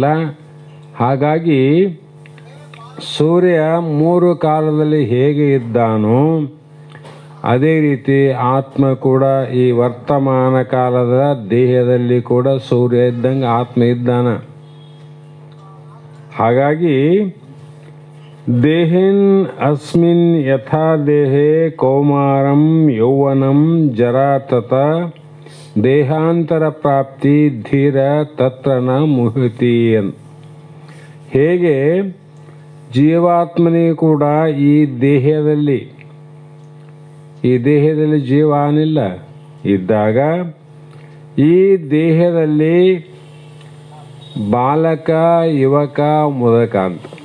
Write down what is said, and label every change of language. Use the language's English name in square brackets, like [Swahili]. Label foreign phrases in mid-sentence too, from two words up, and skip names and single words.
[Kannada] ಹಾಗಾಗಿ ಸೂರ್ಯ 3 ಕಾಲದಲ್ಲಿ ಹೇಗೆ ಇದ್ದಾನೋ ಅದೇ ರೀತಿ ಆತ್ಮ ಕೂಡ ಈ ವರ್ತಮಾನ ಕಾಲದ ದೇಹದಲ್ಲಿ ಕೂಡ ಸೂರ್ಯ ಇದ್ದಂಗೆ ಆತ್ಮ ಇದ್ದಾನ. [Sanskrit] ಹಾಗಾಗಿ ದೇಹಿನ್ ಅಸ್ಮಿನ್ ಯಥಾ ದೇಹೇ ಕೌಮಾರಂ ಯೌವನಂ ಜರಾ ತತ ದೇಹಾಂತರ ಪ್ರಾಪ್ತಿ ಧೀರ ತತ್ರ ನ ಮುಹತಿ ಅಂತ. [Kannada] ಹೇಗೆ ಜೀವಾತ್ಮನಿಗೆ ಕೂಡ ಈ ದೇಹದಲ್ಲಿ ಜೀವಾನಿಲ್ಲ ಇದ್ದಾಗ ಈ ದೇಹದಲ್ಲಿ ಬಾಲಕ ಯುವಕ ಮುದಕ ಅಂತ.